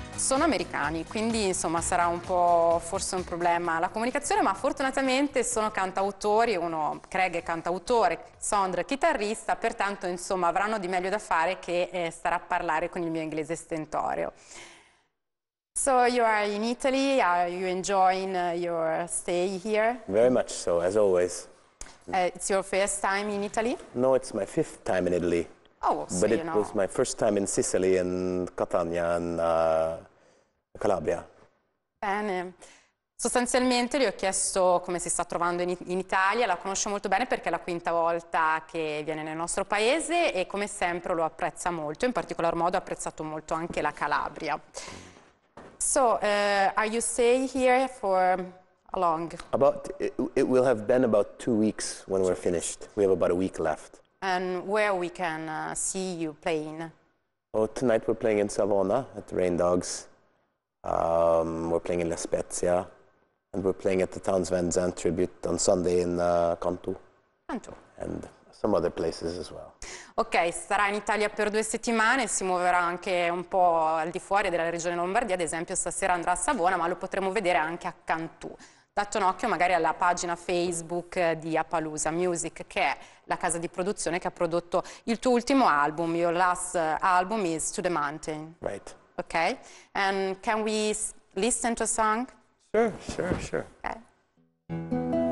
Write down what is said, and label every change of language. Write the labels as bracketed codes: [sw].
[it] Sono americani, quindi insomma sarà un po' forse un problema la comunicazione, ma fortunatamente sono cantautori, Kreg è cantautore, Sondre chitarrista, pertanto insomma avranno di meglio da fare che stare a parlare con il mio inglese stentoreo. [en] So you are in Italy, are you enjoying your stay here? Very much so, as always. It's your first time in Italy? No, it's my 5th time in Italy. Oh, so but you it know. was my first time in Sicily and Catania and Calabria. [it] Bene. Sostanzialmente gli ho chiesto come si sta trovando in Italia, la conosce molto bene perché è la quinta volta che viene nel nostro paese e come sempre lo apprezza molto, in particolar modo ha apprezzato molto anche la Calabria. [en] So, are you staying here for how long? It will have been about 2 weeks when we're finished. We have about a week left. And where we can see you playing? Oh, tonight we're playing in Savona at the Rain Dogs. We're playing in La Spezia. And we're playing at the Towns Van Zandt tribute on Sunday in Cantu. Cantu. And some other places as well. [it] Ok, starà in Italia per 2 settimane, si muoverà anche un po' al di fuori della regione Lombardia, ad esempio stasera andrà a Savona, ma lo potremo vedere anche a Cantu. Date un occhio magari alla pagina Facebook di Appaloosa Music, che è la casa di produzione che ha prodotto il tuo ultimo album. [en] Your last album is To the Mountain. Right. Ok, and can we listen to a song? Sure. Okay.